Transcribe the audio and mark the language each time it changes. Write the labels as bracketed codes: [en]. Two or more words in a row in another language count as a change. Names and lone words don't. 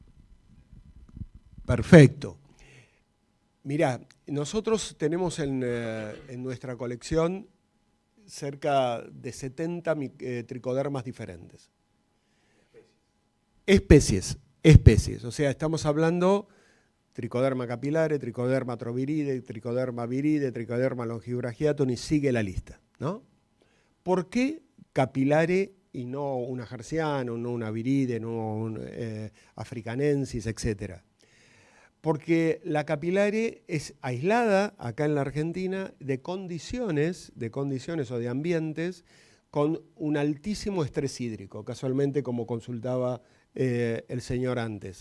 [es] Perfecto. Mirá, nosotros tenemos en nuestra colección cerca de 70 tricodermas diferentes. Especies. O sea, estamos hablando tricoderma capilare, tricoderma troviride, tricoderma viride, tricoderma longibrachiatum y sigue la lista, ¿no? ¿Por qué capilare y no una Harzianum, no una viride, no un africanensis, etcétera? Porque la capilare es aislada acá en la Argentina de condiciones o de ambientes con un altísimo estrés hídrico, casualmente como consultaba el señor antes.